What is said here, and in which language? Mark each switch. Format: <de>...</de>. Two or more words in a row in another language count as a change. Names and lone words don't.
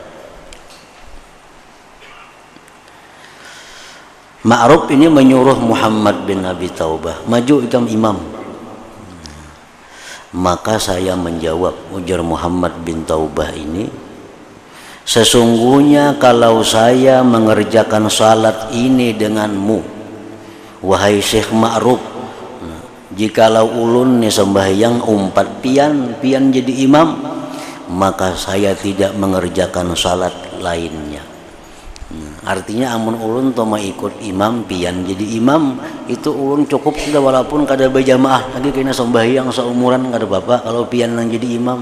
<id>Ma'ruf ini menyuruh Muhammad bin Abi Taubah,</id> <bjn>maju ikam imam.</bjn> <id>Maka saya menjawab, ujar Muhammad bin Taubah ini, sesungguhnya kalau saya mengerjakan salat ini denganmu, wahai Syekh Ma'ruf,</id> <bjn>jikalau ulun ni sembahyang umpat pian jadi imam,</bjn> <id>maka saya tidak mengerjakan salat lainnya.</id> <bjn>Artinya amun ulun toma ikut imam pian jadi imam, itu ulun cukup sudah, walaupun kada berjamaah lagi kena sembahyang seumuran kada apa-apa kalau pian nang jadi imam.</bjn>